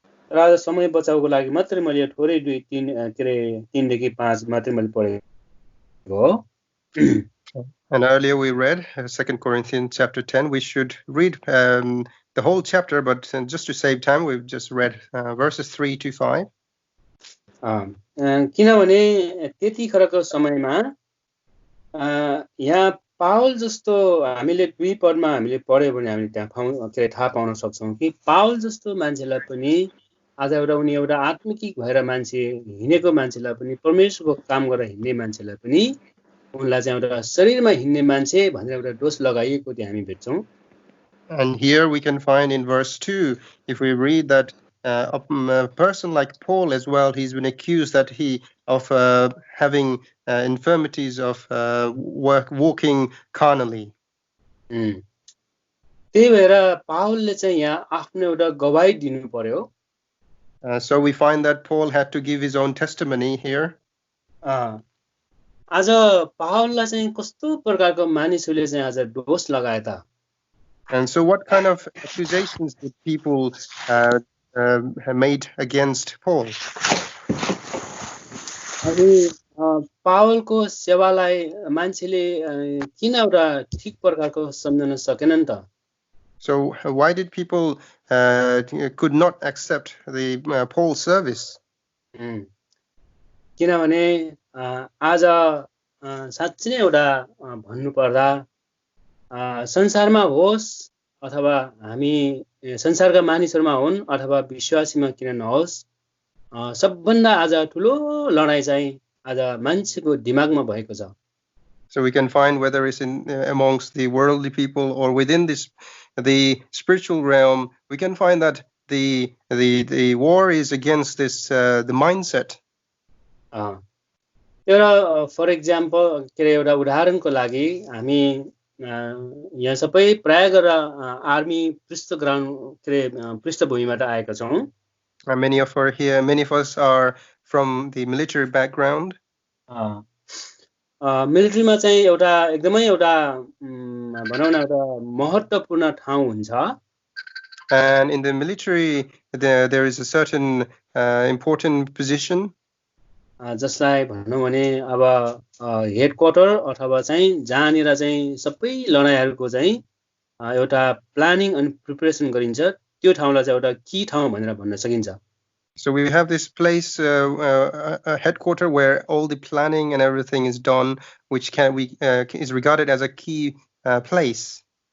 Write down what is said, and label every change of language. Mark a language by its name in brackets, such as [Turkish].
[Nepali] र आज समय बचाउको लागि मात्रै मैले थोरै 3 देखि 5 मात्रै मैले पढेको हो। [English] And earlier we read 2 Corinthians chapter 10. We should read the whole chapter, but just to save time, we've just read verses 3 to 5. [Nepali] किनभने त्यतिखेरको समयमा यहाँ पावल जस्तो हामीले 2 पदमा हामीले पढ्यो भने हामीले त्यहाँ थाहा पाउन सक्छौँ कि पावल जस्तो मान्छेलाई पनि आज उनी एउटा आत्मिक भएर मान्छे हिँडेको मान्छेलाई पनि परमेश्वरको काम गरेर हिँड्ने मान्छेलाई पनि उनलाई चाहिँ एउटा शरीरमा हिँड्ने मान्छे भनेर एउटा दोष लगाइएको त्यहाँ हामी भेट्छौँ। [English] And here we can find in verse 2, if we read that a person like Paul as well, he's been accused that of having infirmities of walking carnally. [Nepali] त्यही भएर पावलले चाहिँ यहाँ आफ्नो एउटा गवाही दिनु पर्यो। [English] So we find that Paul had to give his own testimony here. [Nepali] आज पावललाई चाहिँ कस्तो प्रकारको मानिसहरूले चाहिँ आज दोष लगाए त? [English] And so what kind of accusations did people made against Paul? [Nepali] अनि पावलको सेवालाई मान्छेले किन एउटा ठीक प्रकारको सम्झन सकेनन् त? [English] So why did people could not accept the Paul's service? [Nepali] किनभने आज साँच्चै नै एउटा भन्नुपर्दा संसारमा होस् अथवा हामी संसारका मानिसहरुमा हुन् अथवा विश्वासीमा किन नहोस् सबभन्दा आज ठुलो लडाई चाहिँ आज मान्छेको दिमागमा भएको छ. [English] So we can find whether it's in amongst the worldly people or within the spiritual realm, we can find that the war is against this the mindset. [Nepali] एउटा [English] for example [Nepali] के एउटा उदाहरणको लागि हामी यहाँ सबै प्राय गरेर आर्मी पृष्ठभूमिबाट आएका छौं. [English] Many of us are from the military background. [Nepali] मिलिट्रीमा चाहिँ एउटा एकदमै एउटा भनौं न एउटा महत्त्वपूर्ण ठाउँ हुन्छ. [English] And in the military there is a certain important position. [Nepali] जसलाई भनौं भने अब हेडक्वार्टर अथवा चाहिँ जहाँनिर चाहिँ सबै लडाईहरुको चाहिँ एउटा प्लानिङ अनि प्रिपरेसन गरिन्छ त्यो ठाउँलाई चाहिँ एउटा की ठाउँ भनेर भन्न सकिन्छ. [English] So we have this place, a headquarter where all the planning and everything is done, which is regarded as a key place.